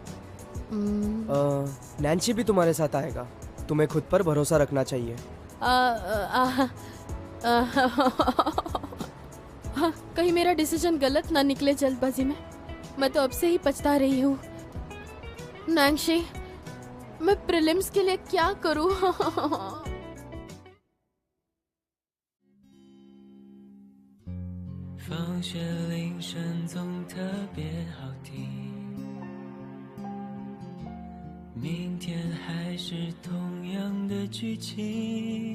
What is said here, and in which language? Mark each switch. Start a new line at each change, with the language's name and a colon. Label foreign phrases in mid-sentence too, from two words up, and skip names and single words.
Hindi: नैन्सी भी तुम्हारे साथ आएगा। तुम्हें खुद पर भरोसा रखना चाहिए। कहीं मेरा डिसीजन गलत ना निकले जल्दबाजी में। मैं तो अब से ही पछता रही हूँ। नैंशी, मैं प्रीलिम्स के लिए क्या करूँ?
Chinese: 放学铃声总特别好听，明天还是同样的剧情。